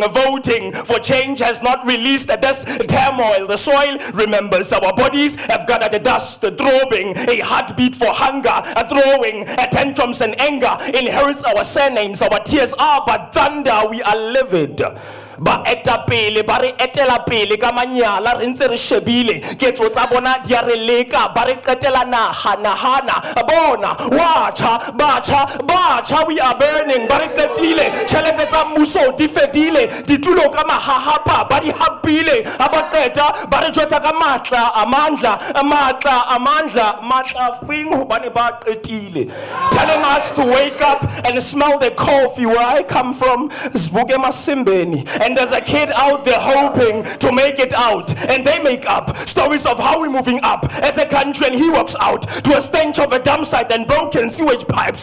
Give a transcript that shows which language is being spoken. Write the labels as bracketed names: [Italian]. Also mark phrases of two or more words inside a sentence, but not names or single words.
[English] Voting for change has not released this turmoil. The soil remembers our bodies have gathered the dust, throbbing a heartbeat for hunger, throwing tantrums and anger. Inherits our surnames, our tears are but thunder. We are livid. [Southern Sotho] ba etapele ba re etela pele ka manyala re ntse re shebile ketso tsa bona di a re leka ba re qetela nahana bona batjha [English] we are burning [Southern Sotho] ba re qetile tjhelete tsa mmuso di fedile ditulo ka mahahapa ba di hapile ha ba qeta ba re jwetsa ka matla amandla fing hobane ba qetile, [English] telling us to wake up and smell the coffee where I come from, Seabrooke Masimbeni, and there's a kid out there hoping to make it out, and they make up stories of how we're moving up as a country, and he walks out to a stench of a dump site and broken sewage pipes.